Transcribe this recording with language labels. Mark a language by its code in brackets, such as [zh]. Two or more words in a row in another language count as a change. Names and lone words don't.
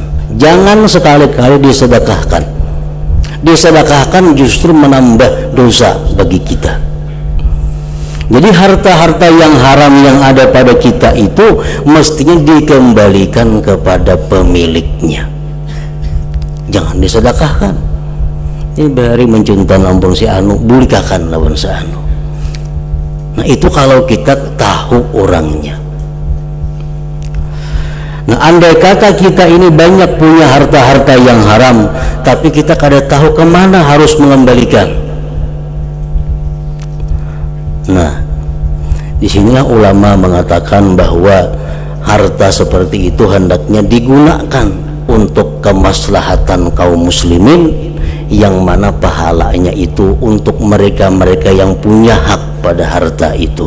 [id] Jangan sekali-kali disedekahkan. Disedekahkan justru menambah dosa bagi kita. Jadi harta-harta yang haram yang ada pada kita itu mestinya dikembalikan kepada pemiliknya. [bjn] disedekahkan. Ini bari mencintan ampun si anu bulikakan lawan si anu. [id] Nah itu kalau kita tahu orangnya. Nah andai kata kita ini banyak punya harta-harta yang haram, tapi kita kada tahu kemana harus mengembalikan. Nah disinilah ulama mengatakan bahwa harta seperti itu hendaknya digunakan untuk kemaslahatan kaum muslimin, yang mana pahalanya itu untuk mereka-mereka yang punya hak pada harta itu.